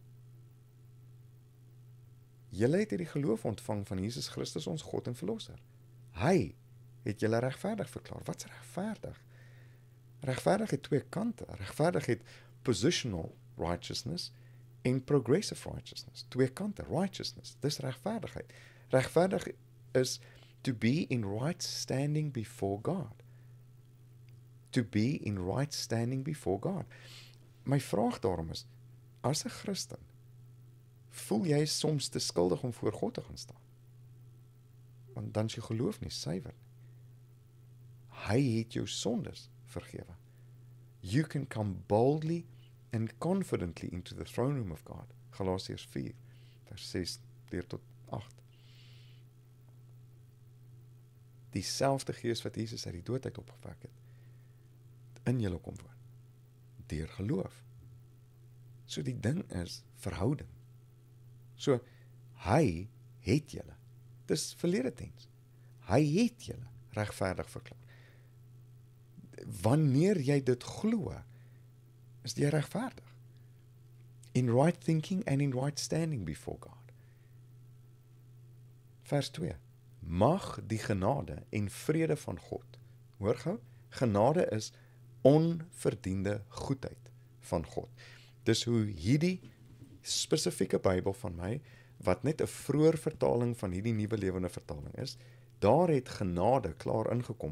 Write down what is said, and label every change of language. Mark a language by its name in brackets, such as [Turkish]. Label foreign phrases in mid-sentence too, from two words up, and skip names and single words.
[Afrikaans] Julle het hierdie geloof ontvang van Jesus Christus, ons God en Verlosser. Hy het julle regverdig verklaar. Wat's regverdig? Regverdig het twee kante. Regverdig het [English] positional righteousness [Afrikaans] en [English] progressive righteousness. [Afrikaans] Twee kante, righteousness, dis regverdigheid. [English] Regverdig is to be in right standing before God. To be in right standing before God. [Afrikaans] My vraag daarom is, as 'n Christen, voel jy soms te skuldig om voor God te gaan staan? Want dan is jou geloof nie suiwer nie. Hy het jou sondes vergewe. [English] You can come boldly and confidently into the throne room of God. [Afrikaans] Galasiërs 4, vers 6 deur tot 8. Dieselfde Gees wat Jesus uit die dood uit opgewek het, in julle kom woon, deur geloof. So die ding is verhouding. So, hy het julle. Dis verlede tens. Hy het julle regverdig verklaar. Wanneer jy dit glo, is jy regverdig. [English] In right thinking and in right standing before God. [Afrikaans] Vers 2. Mag die genade en vrede van God, hoor gou, genade is onverdiende goedheid van God. Dis hoe hierdie spesifieke Bybel van my, wat net 'n vroeër vertaling van hierdie nuwe lewende vertaling is, daar het genade klaar ingekom.